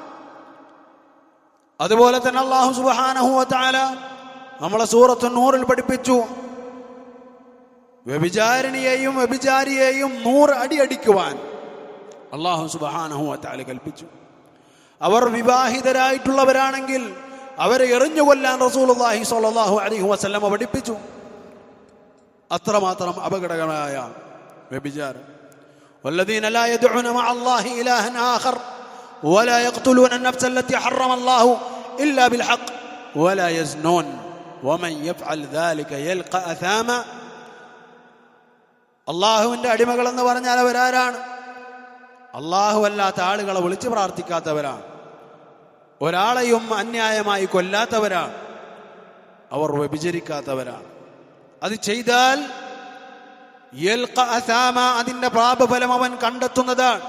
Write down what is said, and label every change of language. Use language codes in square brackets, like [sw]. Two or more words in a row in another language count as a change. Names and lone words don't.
[ml] അതുപോലെ തന്നെ [ar] الله سبحانه وتعالى [ml] നമ്മളെ സൂറത്തു നൂറിൽ പഠിപ്പിച്ചു, വ്യഭിചാരിണിയെയും വ്യഭിചാരിയെയും 100 അടി അടിക്കുവാൻ [ar] الله سبحانه وتعالى [ml] കൽപ്പിച്ചു. അവർ വിവാഹിതരായിട്ടുള്ളവരാണെങ്കിൽ അവരെ എറിഞ്ഞുകൊല്ലാൻ [ar] رسول الله صلى الله عليه وسلم [ml] പഠിപ്പിച്ചു. അത്രമാത്രം അപകടകരമായ വ്യഭിചാരം. [ar] والذين لا يدعون مع الله إلها آخر ولا يقتلون النفس التي حرم الله إلا بالحق ولا يزنون ومن يفعل ذلك يلقى أثاما. [ml] അള്ളാഹുവിന്റെ അടിമകൾ എന്ന് പറഞ്ഞാൽ അവരാരാണ്? അള്ളാഹു അല്ലാത്ത ആളുകളെ വിളിച്ച് പ്രാർത്ഥിക്കാത്തവരാണ്, ഒരാളെയും അന്യായമായി കൊല്ലാത്തവരാണ്, അവർ വ്യഭിചരിക്കാത്തവരാണ്. അത് ചെയ്താൽ [ar] يلق أثاما, [ml] അതിന്റെ പാപഫലം അവൻ കണ്ടെത്തുന്നതാണ്.